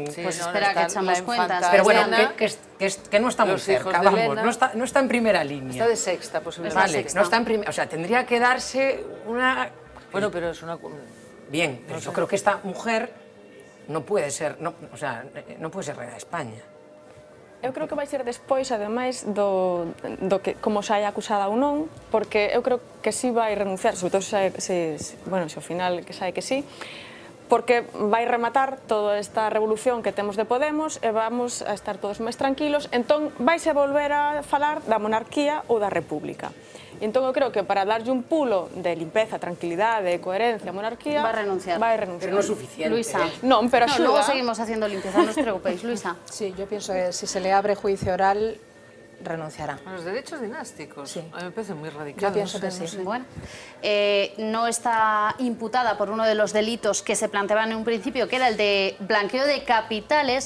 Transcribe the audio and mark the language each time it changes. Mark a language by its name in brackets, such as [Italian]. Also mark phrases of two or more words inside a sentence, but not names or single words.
[Spanish] Pues espera que echamos cuentas. Pero bueno, que no está muy cerca, vamos, no está en primera línea. Está de sexta, posiblemente. Vale, no está en primera, o sea, tendría que darse una... Bueno, pero es una... Bien, pero yo creo que esta mujer no puede ser, o sea, no puede ser reina de España. [Galician] Eu creo que vai ser despois, ademais, do que como xa é acusada ou non, porque eu creo que sí vai renunciar, sobre todo se ao final que sae que sí, porque vai rematar toda esta revolución que temos de Podemos e vamos a estar todos máis tranquilos, entón vaise volver a falar da monarquía ou da república. E entón eu creo que para darlle un pulo de limpeza, tranquilidade, coherencia, monarquía... [Spanish] Va a renunciar. Pero no es suficiente. Luisa. [Galician] Non, pero axuda. [Spanish] Luego seguimos haciendo limpieza, no os preocupéis. Luisa. Sí, yo pienso que si se le abre juicio oral, renunciará. A los derechos dinásticos. Sí. A mí me parece muy radical. Yo pienso que sí. Bueno, no está imputada por uno de los delitos que se planteaban en un principio, que era el de blanqueo de capitales.